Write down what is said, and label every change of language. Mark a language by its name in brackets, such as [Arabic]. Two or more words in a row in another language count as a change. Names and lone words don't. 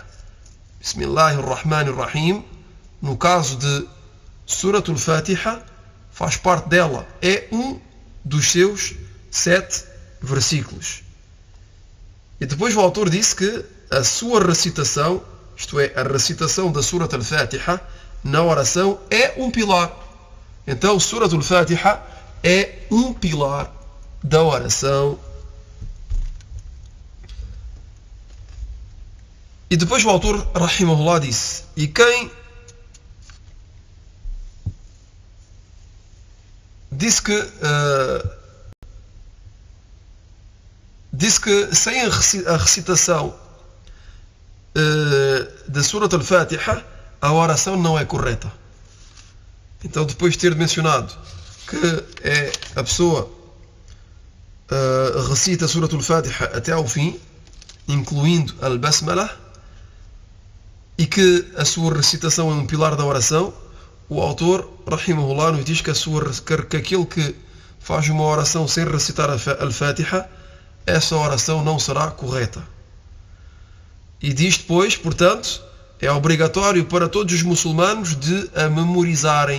[Portuguese] Bismillahirrahmanirrahim, no caso de Suratul Fatiha, faz parte dela, é um dos seus 7 versículos. E depois o autor disse que a sua recitação, isto é, a recitação da Surat al-Fatiha na oração, é um pilar. Então, Surat al-Fatiha é um pilar da oração. E depois o autor, rahimahullah, disse: e quem disse que sem a recitação da Surat al-Fatiha a oração não é correta. Então, depois de ter mencionado que a pessoa recita a Surat al-Fatiha até ao fim, incluindo al-Basmala, e que a sua recitação é um pilar da oração, o autor, rahimahullah, nos diz que aquele que faz uma oração sem recitar al-Fatiha, essa oração não será correta. E diz depois, portanto, é obrigatório para todos os muçulmanos de a memorizarem.